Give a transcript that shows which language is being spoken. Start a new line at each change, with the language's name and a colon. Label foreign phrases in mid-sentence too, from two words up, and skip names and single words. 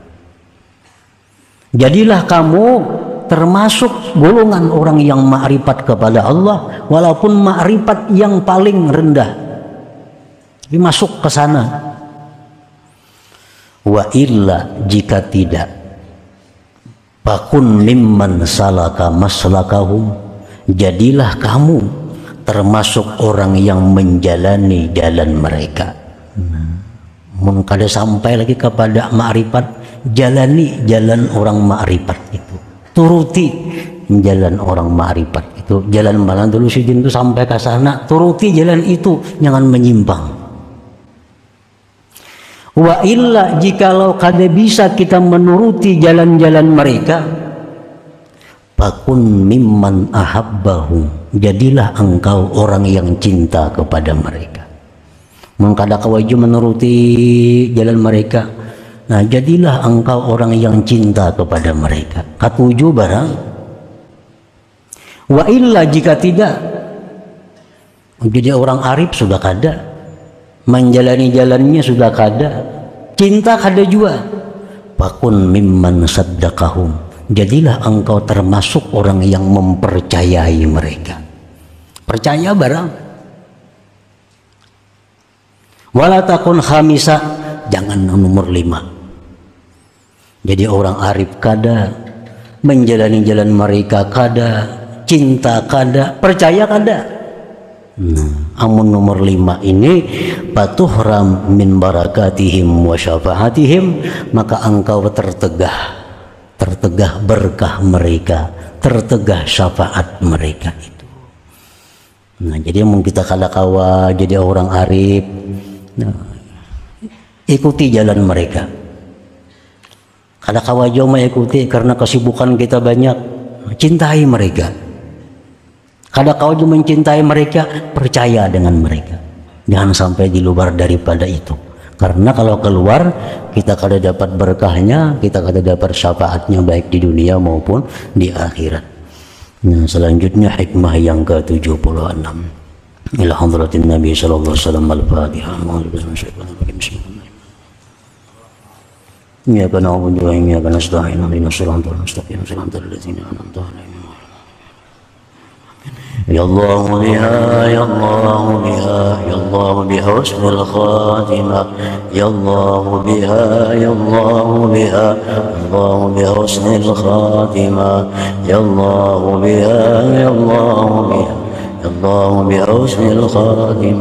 Indonesian: Jadilah kamu termasuk golongan orang yang makrifat kepada Allah, walaupun makrifat yang paling rendah, tapi masuk ke sana.
Arabic: وإلا,
Indonesian: jika tidak,
Arabic: فكن ممن سلك مسلكهم,
Indonesian: jadilah kamu termasuk orang yang menjalani jalan mereka.
Banjar: Mun kada sampai lagi kepada ma'rifat, jalani jalan orang ma'rifat itu, turuti jalan orang ma'rifat itu. Jalan malam dulu sidin itu sampai ke sana, turuti jalan itu, jangan menyimpang.
Arabic: وإلا,
Indonesian: jikalau kada bisa kita menuruti jalan-jalan mereka,
Arabic: فكن ممن أحبهم,
Indonesian: jadilah engkau orang yang cinta kepada mereka.
Banjar: Mengkada kawaju menuruti jalan mereka, nah jadilah engkau orang yang cinta kepada mereka. Katuju barang.
Arabic: وإلا,
Banjar: jika tidak, jadi orang arif sudah kada, menjalani jalannya sudah kada, cinta kada juga.
Arabic: فكن ممن صدقهم,
Indonesian: jadilah engkau termasuk orang yang mempercayai mereka.
Banjar: Percaya barang.
Arabic: ولا تكن خامسا,
Indonesian: jangan nomor 5.
Banjar: Jadi orang arif kada, menjalani jalan mereka kada, cinta kada, percaya kada. Amun nomor 5 ini
Arabic: فتحرم من بركاتهم وشفاعتهم,
Banjar: maka engkau tertegah berkah mereka, tertegah syafaat mereka itu. Nah, jadi mun kita kada kawa jadi orang arif, nah, ikuti jalan mereka. Kada kawa jo mengikuti karena kesibukan kita banyak, cintai mereka. Kada kau juga mencintai mereka, percaya dengan mereka. Jangan sampai di luar daripada itu. Karena kalau keluar, kita kada dapat berkahnya, kita kada dapat syafaatnya baik di dunia maupun di akhirat.
Indonesian: Nah, selanjutnya hikmah yang ke-76.
Arabic: إلى حضرة النبي صلى الله عليه وسلم، الفاتحة. إياك نعبد وإياك نستعين، اهدنا الصراط المستقيم، صراط الذين أنعمت عليهم. يا الله بها، يا الله بها، يا الله بها حسن الخاتمة. يا الله بها، يا الله بها، الله بها حسن الخاتمة. يا الله بها، يا الله بها، يا الله بها حسن الخاتمة.